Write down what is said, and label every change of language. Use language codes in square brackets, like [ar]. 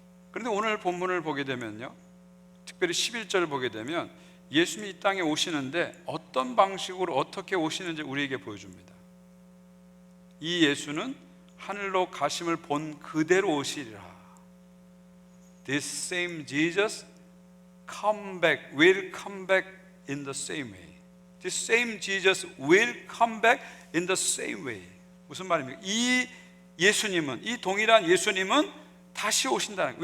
[ko] 그런데 오늘 본문을 보게 되면요, 특별히 11절을 보게 되면 예수님이 이 땅에 오시는데 어떤 방식으로 어떻게 오시는지 우리에게 보여줍니다. 이 예수는 하늘로 가심을 본 그대로 오시리라. [en] This same Jesus will come back in the same way. This same Jesus will come back in the same way. [ko] 무슨 말입니까? 이 예수님은, 이 동일한 예수님은 다시 오신다는 거예요.